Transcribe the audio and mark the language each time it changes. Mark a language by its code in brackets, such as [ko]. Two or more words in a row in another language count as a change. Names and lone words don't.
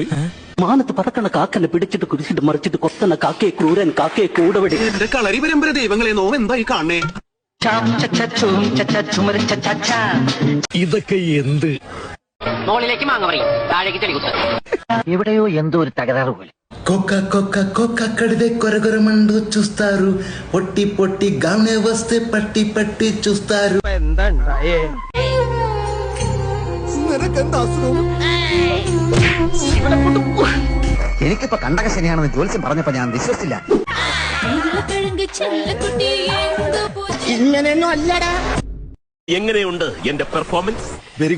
[ml] മാനത്ത് പറക്കണ കാക്കനെ പിടിച്ചിട്ട് കുരിച്ചിട്ട് മറിച്ചിട്ട് കൊത്തണ കാക്കയെ ക്രൂരൻ കാക്കയെ കൂടവടി. എന്റെ കളരി പരമ്പര ദൈവങ്ങളെ നോവ് എന്തായി കാണേ. ഇതൊക്കെ എന്ത്? മോളിലേക്ക് മാങ്ങ പറയും, താഴേക്ക് ചെളികുത്ത്. എവിടെയോ എന്തോ ഒരു തകരാറ് പോലെ. [te] కోక కోక కోక కడిదే కొరగొరమండు చూస్తారు పొట్టి పొట్టి గానే వస్తే పట్టి పట్టి చూస్తారు [ml] എനിക്കിപ്പോ കണ്ടക ശരിയാണെന്ന് ജോത്സ്യം പറഞ്ഞപ്പോ ഞാൻ വിശ്വസിച്ചില്ല. ഇങ്ങനെയൊന്നും അല്ലടാ. എങ്ങനെയുണ്ട് എന്റെ പെർഫോമൻസ്?